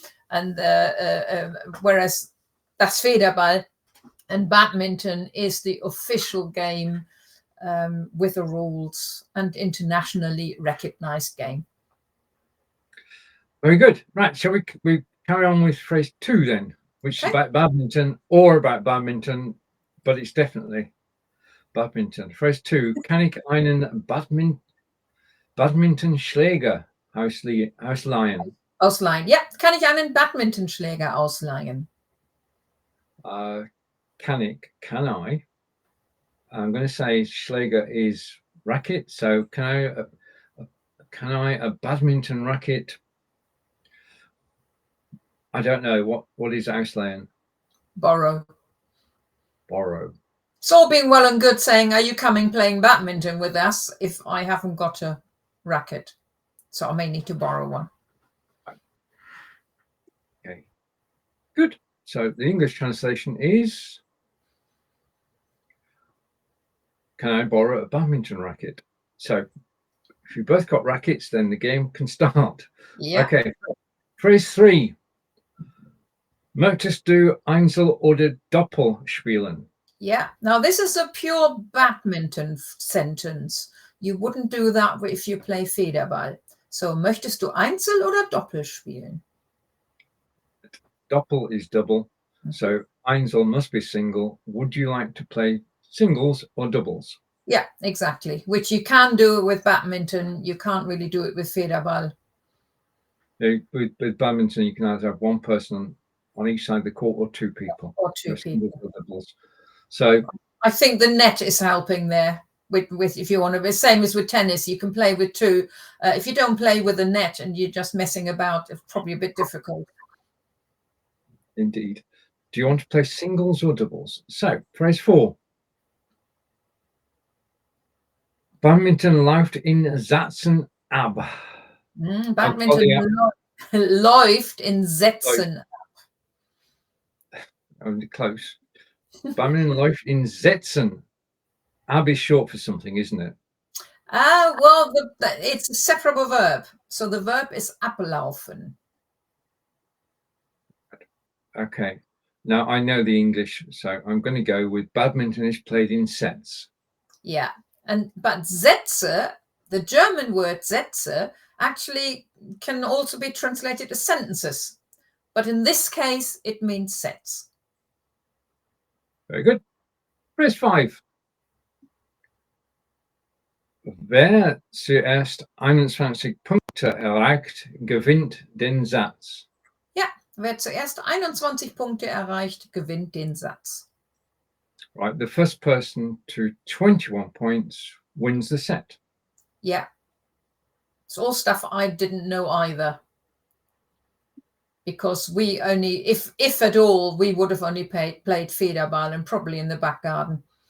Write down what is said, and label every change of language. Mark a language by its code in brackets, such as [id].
[en] And whereas that's Federball, and badminton is the official game with the rules and internationally recognized game. Very good. Right, shall we carry on with phrase 2 then, which is about badminton or about badminton, but it's definitely badminton. Phrase 2, [de] kann ich einen Badmintonschläger ausleihen? Ausleihen. Ja, kann ich einen Badmintonschläger ausleihen? [en] Can I? I'm going to say Schläger is racket. So can I a badminton racket? I don't know. What is ausleihen? Borrow. Borrow. It's all being well and good saying, are you coming playing badminton with us if I haven't got a racket? So I may need to borrow one. Okay. Good. So the English translation is, can I borrow a badminton racket? So if you both got rackets, then the game can start. Yeah. Okay. Phrase 3. [de] Möchtest du Einzel oder Doppel spielen? [en] Yeah. Now this is a pure badminton sentence. You wouldn't do that if you play Federball. [de] So möchtest du Einzel oder Doppel spielen? [en] Doppel is double. So Einzel must be single. Would you like to play singles or doubles? Yeah, exactly. Which you can do with badminton. You can't really do it with Federball. With badminton, you can either have one person on each side of the court or 2 people. Or 2 people. Or doubles. So I think the net is helping there. With if you want to be same as with tennis, you can play with 2. If you don't play with a net and you're just messing about, it's probably a bit difficult. Indeed. Do you want to play singles or doubles? So phrase 4. [de] Badminton läuft in Sätzen ab. Badminton läuft in Sätzen. [en] Only close. [de] Badminton läuft in Sätzen. [en] Ab is short for something, isn't it? Well, it's a separable verb. So the verb is ablaufen. Okay. Now I know the English, so I'm going to go with badminton is played in sets. Yeah. But Sätze, the German word Sätze, actually can also be translated as sentences. But in this case, it means sets. Very good. Phrase 5. [de] Wer zuerst 21 Punkte erreicht, gewinnt den Satz. Ja, wer zuerst 21 Punkte erreicht, gewinnt den Satz. [en] Right, the first person to 21 points wins the set. Yeah. It's all stuff I didn't know either. Because we only, if at all, we would have only played Federball and probably in the back garden.